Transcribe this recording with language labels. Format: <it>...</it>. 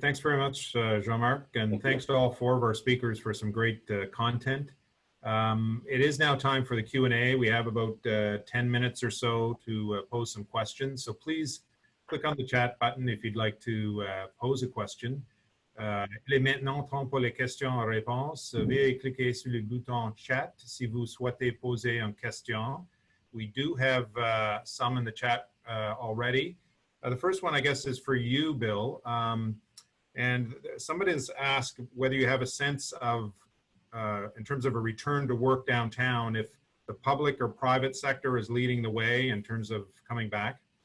<en>Thanks very much, Jean-Marc, and thanks to all four of our speakers for some great content. It is now time for the Q&A. We have about 10 minutes or so to pose some questions. So please click on the chat button if you'd like to pose a question.</en> <fr>Il est maintenant temps pour les questions en réponse. Veuillez cliquer sur le bouton chat si vous souhaitez poser une question.</fr> <en>We do have some in the chat already. The first one, I guess, is for you, Bill. And somebody has asked whether you have a sense of in terms of a return to work downtown, if the public or private sector is leading the way in terms of coming back?</en>